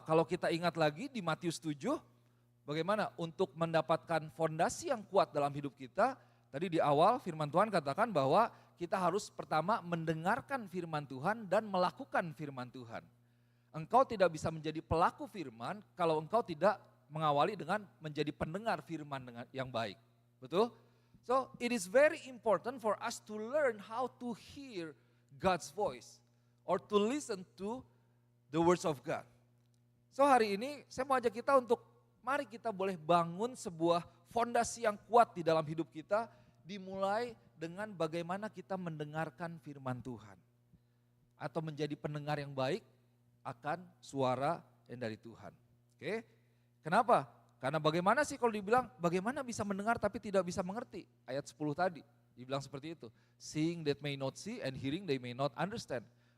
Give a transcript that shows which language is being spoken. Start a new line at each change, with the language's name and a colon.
Indonesian: Kalau kita ingat lagi di Matius 7, bagaimana untuk mendapatkan fondasi yang kuat dalam hidup kita, tadi di awal firman Tuhan katakan bahwa kita harus pertama mendengarkan firman Tuhan dan melakukan firman Tuhan. Engkau tidak bisa menjadi pelaku firman kalau engkau tidak mengawali dengan menjadi pendengar firman yang baik. Betul?
English: So it is very important for us to learn how to hear God's voice or to listen to the words of God.
Indonesian: So hari ini saya mau ajak kita untuk mari kita boleh bangun sebuah fondasi yang kuat di dalam hidup kita, dimulai dengan bagaimana kita mendengarkan firman Tuhan. Atau menjadi pendengar yang baik akan suara yang dari Tuhan. Oke? Kenapa? Karena bagaimana sih kalau dibilang bagaimana bisa mendengar tapi tidak bisa mengerti? Ayat 10 tadi dibilang seperti itu.
English: Seeing that may not see and hearing they may not understand.